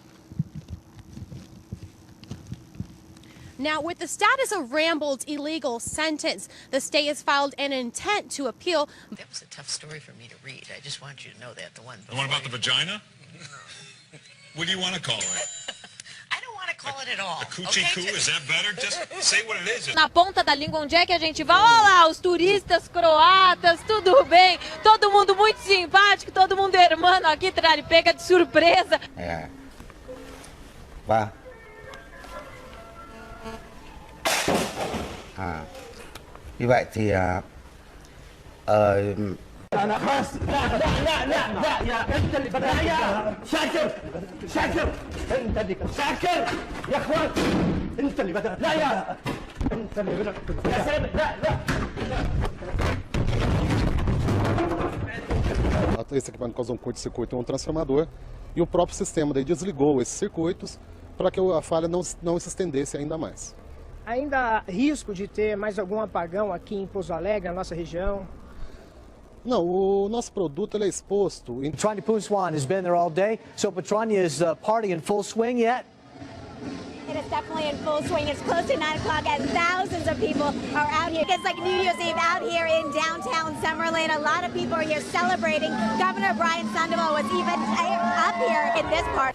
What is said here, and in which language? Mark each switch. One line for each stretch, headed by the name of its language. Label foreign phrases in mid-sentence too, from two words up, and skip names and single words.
English: Now, with the status of Rambold's illegal sentence, the state has filed an intent to appeal. That was a tough story for me to read. I just want you to know that. The one about the vagina? What do you want to call it? I don't want to call it at all. A coochie coo? Is that better? Just say what it is.
Portuguese: Na ponta da língua, onde é que a gente vai? Olha lá, os turistas croatas, tudo bem. Todo mundo muito simpático, todo mundo hermano aqui, Trari, pega de surpresa. É. Vá.
Vietnamese: Như vậy thì
Arabic: أنا خلاص لا أنت اللي بدأ شاكر أنت اللي شاكر يا أخوان أنت اللي بدأ لا أنت اللي بدأ يا سلام لا
Portuguese: Esse equipamento causou um curto-circuito em um transformador e o próprio sistema daí desligou esses circuitos para que a falha não se estendesse ainda mais. Ainda há risco de ter mais algum apagão aqui em Pouso Alegre, na nossa região? Não, o nosso produto ele é exposto.
English: Petrania Puswan has been there all day, so Petrania is party in full swing yet? It is definitely in full swing. It's close to 9 o'clock and thousands of people are out here. It's like New Year's Eve out here in downtown Summerlin. A lot of people are here celebrating. Governor Brian Sandoval was even up here in this part.